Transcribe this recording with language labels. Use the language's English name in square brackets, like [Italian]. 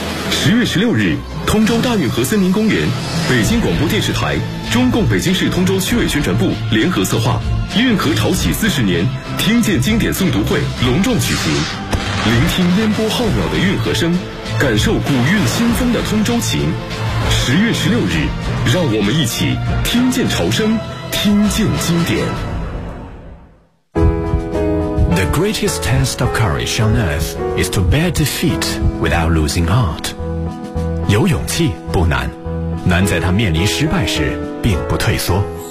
[Chinese] 10月16日，通州大运河森林公园，北京广播电视台、中共北京市通州区委宣传部联合策划“运河潮起40年”听见经典诵读会隆重举行，聆听烟波浩渺的运河声。感受古韵新风的通州情，10月16日，让我们一起听见潮声，听见经典。 [English] The greatest test of courage on earth is to bear defeat without losing heart. [Chinese] 有勇气不难，难在他面临失败时并不退缩。